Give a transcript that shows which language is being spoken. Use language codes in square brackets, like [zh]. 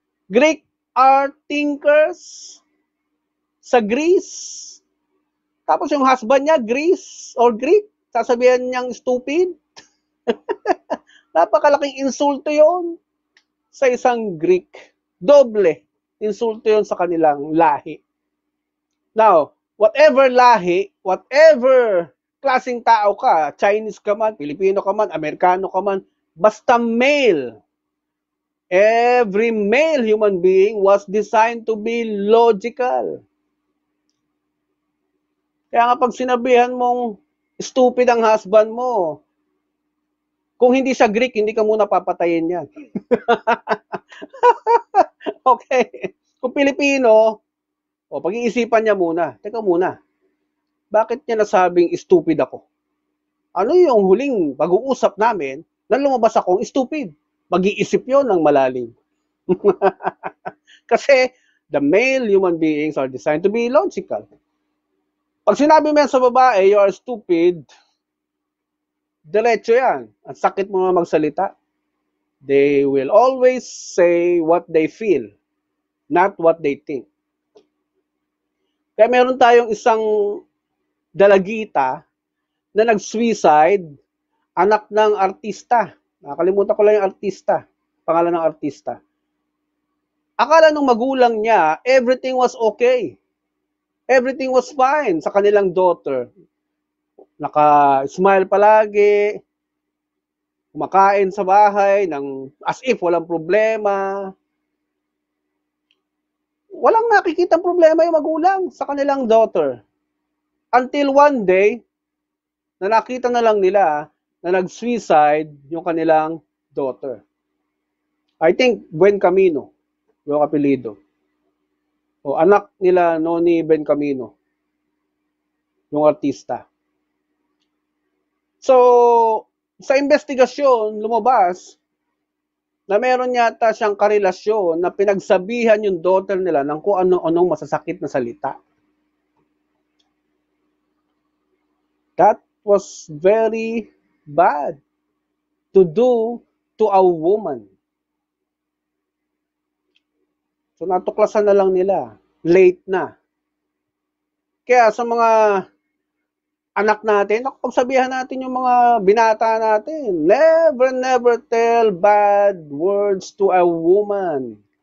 [tl] Greek art thinkers sa Greece. Tapos yung husband niya, Greece or Greek, sasabihan niyang stupid. Napakalaking insulto yon sa isang Greek. Doble insulto yon sa kanilang lahi. [en] Now, whatever lahi, whatever klaseng tao ka, [tl] Chinese ka man, Pilipino ka man, [en] Amerikano ka man, basta male, every male human being was designed to be logical. [tl] Kaya nga pag sinabihan mong stupid ang husband mo, Kung hindi siya Greek, hindi ka muna papatayin yan. Okay. Kung Pilipino, pag-iisipan niya muna. Teka muna, bakit niya nasabing stupid ako? Ano yung huling pag-uusap namin na lumabas akong stupid? Mag-iisip yon ng malalim. Kasi [en] the male human beings are designed to be logical. [tl] Pag sinabi mo yan sa babae, [en] you are stupid, [tl] diretso yan. Ang sakit mo na magsalita. [en] They will always say what they feel, not what they think. [tl] Kaya meron tayong isang dalagita na nag-suicide, anak ng artista. Nakalimutan ko lang yung artista, pangalan ng artista. Akala nung magulang niya, [en] everything was okay. Everything was fine sa kanilang daughter. [tl] Naka-smile palagi, kumakain sa bahay ng as if walang problema. Walang nakikitang problema yung magulang sa kanilang daughter. Until one day, na nakita na lang nila na nag-suicide yung kanilang daughter. I think Buen Camino, yung apelido. O anak nila Noni Bencamino, yung artista. So, sa investigasyon, lumabas na meron yata siyang karelasyon na pinagsabihan yung daughter nila ng kung ano-anong masasakit na salita. [en] That was very bad to do to a woman. [tl] So natuklasan na lang nila, late na. Kaya sa mga anak natin, pagsabihan natin yung mga binata natin, [en] never tell bad words to a woman.